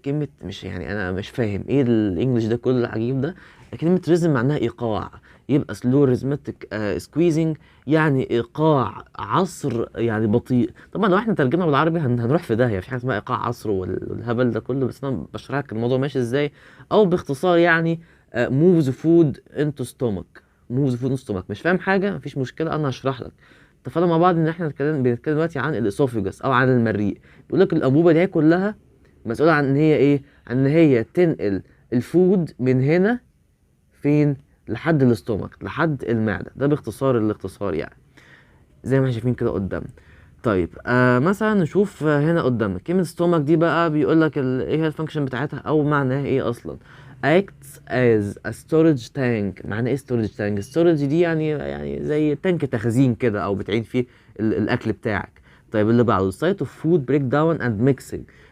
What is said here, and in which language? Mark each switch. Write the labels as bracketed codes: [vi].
[ar] كلمة مش يعني أنا مش فاهم إيه الإنجليش ده كله العجيب ده. كلمة ريزم معناها إيقاع، يبقى [en] slow rhythmic squeezing [ar] يعني إيقاع عصر يعني بطيء. طبعا لو إحنا ترجمنا بالعربي هنروح في داهية، في حاجة اسمها إيقاع عصر والهبل ده كله، بس أنا بشرح لك الموضوع ماشي إزاي. أو باختصار يعني [en] moves food into stomach. moves food into stomach. [ar] مش فاهم حاجة مفيش مشكلة، أنا هشرح لك. اتفقنا مع بعض ان احنا بنتكلم دلوقتي عن الاسوفيجاس او عن المريء. بيقول لك الانبوبه دي كلها مسؤوله عن ان هي ايه؟ عن ان هي تنقل الفود من هنا فين؟ لحد الاستومك، لحد المعده. ده باختصار الاختصار يعني زي ما احنا شايفين كده قدامنا. طيب مثلا نشوف هنا قدامنا كلمه ستومك دي بقى. بيقول لك ايه هي الفانكشن بتاعتها او معناها ايه اصلا. [en] acts as a storage tank. [ar] معنى ايه storage tank؟ storage دي يعني زي تانك تخزين كده، او بتعين فيه الاكل بتاعك. طيب اللي بعده [en] site of food breakdown and mixing.